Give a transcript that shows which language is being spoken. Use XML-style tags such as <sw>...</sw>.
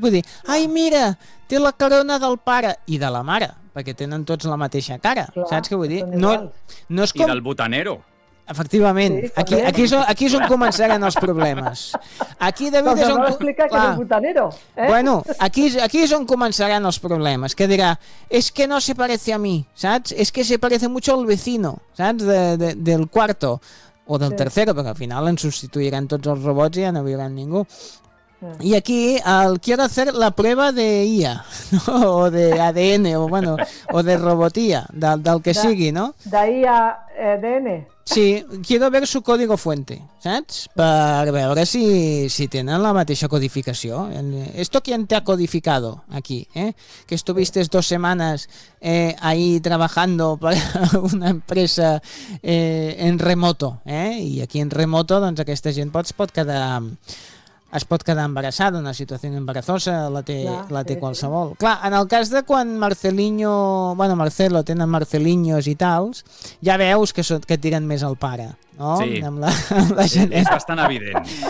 <ca>Vull dir, ai, mira, té la corona del pare i de la mare, perquè tenen tots la mateixa cara. Clar, saps què vull dir? No és com... I del botanero. Efectivament. Sí, aquí és on començaran els problemes. Aquí, David, però és on... No explica que és el botanero. Eh? Bueno, aquí és on començaran els problemes. Que dirà,</ca> <es>es que no se parece a mí,</es> <ca>saps?</ca> <es>Es que se parece mucho al vecino,</es> <ca>saps?</ca> <es>Del cuarto o del tercero,</es> <ca>perquè al final ens substituiran tots els robots i ja no viuran ningú. I aquí</ca> <es>el quiero hacer la prueba de IA, ¿no? O de ADN, o bueno, o de robotía,</es> <ca>del que sigui,</ca> <es>¿no? De IA ADN. Sí, quiero ver su código fuente,</es> <ca>¿saps? Per veure si tenen la mateixa codificació.</ca> <es>¿Esto quién te ha codificado aquí, eh? Que estuviste 2 semanas ahí trabajando para una empresa en remoto, ¿eh?</es> <ca>I aquí en remoto, doncs, aquesta gent pot quedar... es pot quedar embarassada, una situació embarassosa, la té qualsevol. Clar, en el cas de quan Marcelinho, bueno, Marcelo, tenen Marcelinhos i tals, ja veus que tiren més al pare, no? Sí, amb la és bastant evident.</ca>